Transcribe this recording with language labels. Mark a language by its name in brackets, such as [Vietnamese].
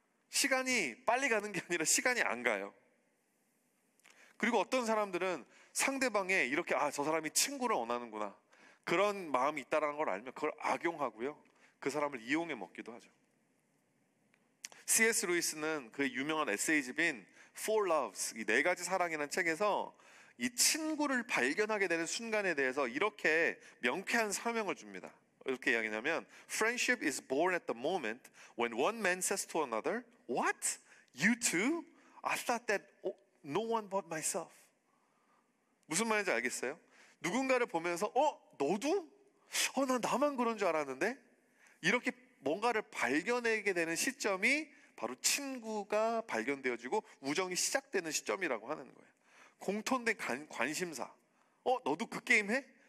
[Korean] 시간이 빨리 가는 게 아니라 시간이 안 가요. 그리고 어떤 사람들은 상대방의 이렇게 저 사람이 친구를 원하는구나, 그런 마음이 있다는 걸 알면 그걸 악용하고요, 그 사람을 이용해 먹기도 하죠. C.S. 루이스는 그 유명한 에세이집인 Four Loves, 이 네 가지 사랑이라는 책에서 이 친구를 발견하게 되는 순간에 대해서 이렇게 명쾌한 설명을 줍니다. 이렇게 이야기하냐면, [English] Friendship is born at the moment when one man says to another, What? You too? I thought that no one but myself. [Korean] 무슨 말인지 알겠어요? 누군가를 보면서 너도? 난 나만 그런 줄 알았는데? 이렇게 뭔가를 발견하게 되는 시점이 바로 친구가 발견되어지고 우정이 시작되는 시점이라고 하는 거예요. 공통된 관심사. 너도 그 게임 해?